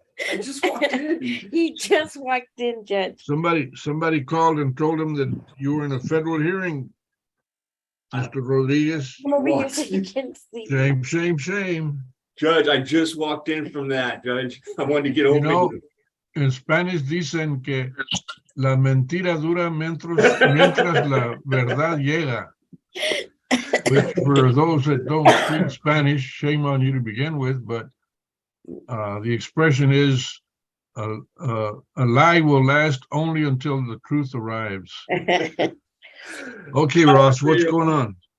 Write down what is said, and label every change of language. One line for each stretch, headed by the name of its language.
English: I just walked in. He just walked in, Judge. Somebody called and told him that you were in a federal hearing, Mr. Rodriguez. Come over here so you can see. Shame. Judge, I just walked in from that, Judge. I wanted to get You over know, here. in Spanish
Spanish: dicen que la mentira dura mientras la verdad llega.
English: Which for those that don't speak Spanish, shame on you to begin with, but the expression is a lie will last only until the truth arrives. Okay, Ross, what's going on?